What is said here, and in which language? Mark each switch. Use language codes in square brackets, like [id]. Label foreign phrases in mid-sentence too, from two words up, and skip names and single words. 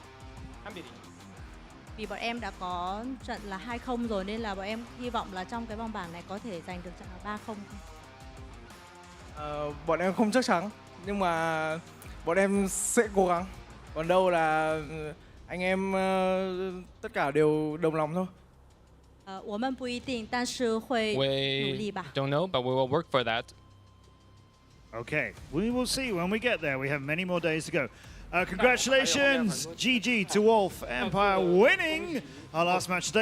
[vi] Vì bọn em đã có trận là 2-0 rồi, nên là bọn em hy vọng là trong cái vòng bảng này có thể giành được trận là 3-0 không? Bọn em không chắc chắn, nhưng mà bọn em sẽ cố gắng. Còn đâu là anh em tất cả đều đồng lòng thôi. [zh] 我们不一定，但是会努力 [en] We [zh] 吧。 [en] don't know, but we will work for that. Okay, we will see when we get there. We have many more days to go. Congratulations, GG to Wolf Empire winning our last match today.